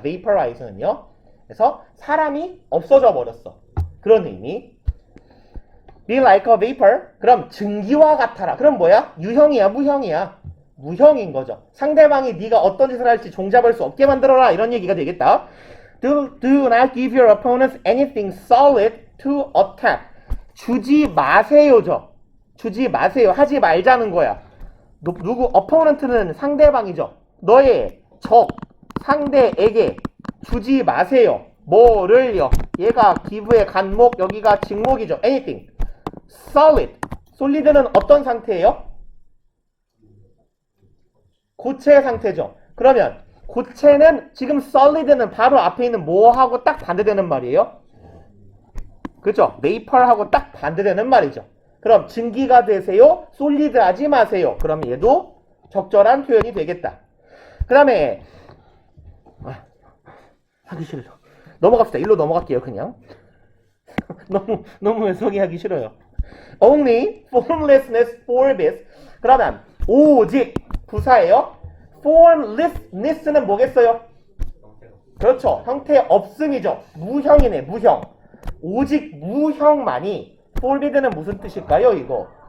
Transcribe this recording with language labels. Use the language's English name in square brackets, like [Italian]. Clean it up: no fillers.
[Korean] vaporize는요. 그래서 사람이 없어져 버렸어. 그런 의미. [English] Be like a vapor. [Korean] 그럼 증기와 같아라. 그럼 뭐야? 유형이야, 무형이야? 무형인 거죠. 상대방이 네가 어떤 짓을 할지 종잡을 수 없게 만들어라. 이런 얘기가 되겠다. [English] Do not give your opponents anything solid to attack. [Korean] 주지 마세요죠. 주지 마세요. 하지 말자는 거야. 누구? opponent는 상대방이죠. 너의 적, 상대에게 주지 마세요. 뭐를요? 얘가 give의 간목, 여기가 직목이죠. [English] anything. solid. [Korean] solid는 어떤 상태예요? 고체 상태죠. 그러면 고체는 지금 solid는 바로 앞에 있는 뭐하고 딱 반대되는 말이에요? 그죠? vapor하고 딱 반대되는 말이죠. 그럼 증기가 되세요? solid 하지 마세요. 그럼 얘도 적절한 표현이 되겠다. 그 다음에 하기 싫어. 넘어갑시다. 일로 넘어갈게요. 그냥 너무 해석이 하기 싫어요. [English] Only formlessness forbids. [Korean] 그러면 오직 부사예요. formlessness는 뭐겠어요? 그렇죠. 형태 없음이죠. 무형이네. 무형. 오직 무형만이 forbid는 무슨 뜻일까요? 이거.